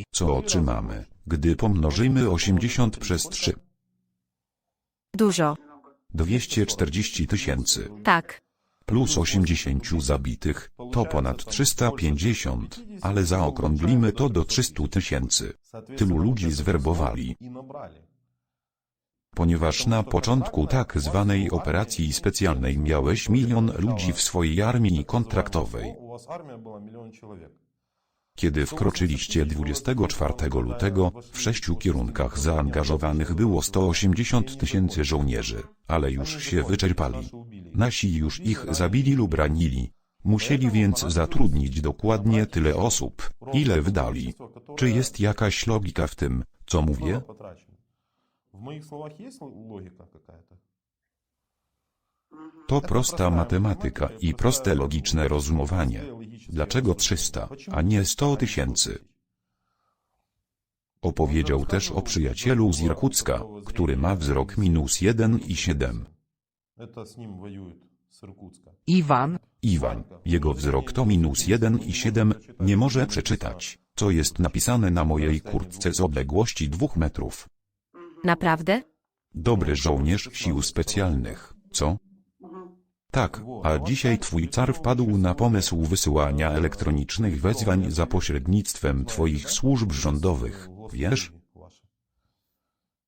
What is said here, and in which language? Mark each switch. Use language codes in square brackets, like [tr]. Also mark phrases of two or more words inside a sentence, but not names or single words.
[pl] Co otrzymamy, gdy pomnożymy 80 przez 3? Dużo. 240 000. Tak. Plus 80 zabitych, to ponad 350, ale zaokrąglimy to do 300 000. Tylu ludzi zwerbowali. [ru] И набрали. [pl] Ponieważ na początku tak zwanej operacji specjalnej miałeś 1 000 000 ludzi w swojej armii kontraktowej. [ru] У вас армия была 1 000 000 человек. [pl] Kiedy wkroczyliście 24 lutego, w 6 kierunkach zaangażowanych było 180 000 żołnierzy, ale już się wyczerpali. Nasi już ich zabili lub ranili. Musieli więc zatrudnić dokładnie tyle osób, ile wydali. Czy jest jakaś logika w tym, co mówię? [ru] Потрачено. В моих словах есть логика какая-то? [pl] To prosta matematyka i proste logiczne rozumowanie. Dlaczego 300, a nie 100 000? Opowiedział też o przyjacielu z Irkucka, który ma wzrok -1,7. [ru] Это с ним воюет с Иркутска. [pl] Iwan? Iwan, jego wzrok to -1,7, nie może przeczytać, co jest napisane na mojej kurtce z odległości 2 metrów. Naprawdę? Dobry żołnierz sił specjalnych, co? Tak, a dzisiaj twój car wpadł na pomysł wysyłania elektronicznych wezwań za pośrednictwem twoich służb rządowych, wiesz?